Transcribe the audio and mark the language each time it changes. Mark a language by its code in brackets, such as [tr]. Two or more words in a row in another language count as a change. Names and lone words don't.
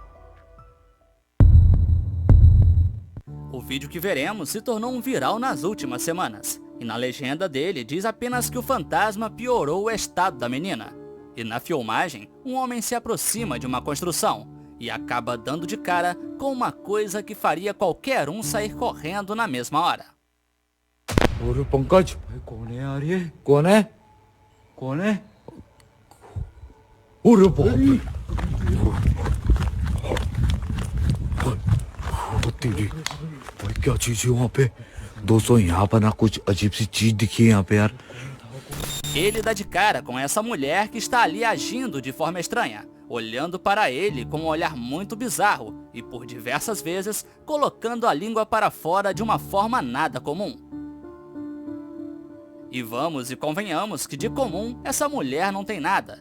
[pt] O vídeo que veremos se tornou um viral nas últimas semanas, e na legenda dele diz apenas que o fantasma piorou o estado da menina. E na filmagem, um homem se aproxima de uma construção, e acaba dando de cara com uma coisa que faria qualquer um sair correndo na mesma hora. [hi] तेरी भाई क्या चीज है वहाँ पे दोस्तों यहाँ पर ना कुछ अजीब सी चीज दिखी है यहाँ पे यार. [pt] Ele dá de cara com essa mulher que está ali agindo de forma estranha, olhando para ele com um olhar muito bizarro e por diversas vezes colocando a língua para fora de uma forma nada comum. E vamos e convenhamos que de comum essa mulher não tem nada.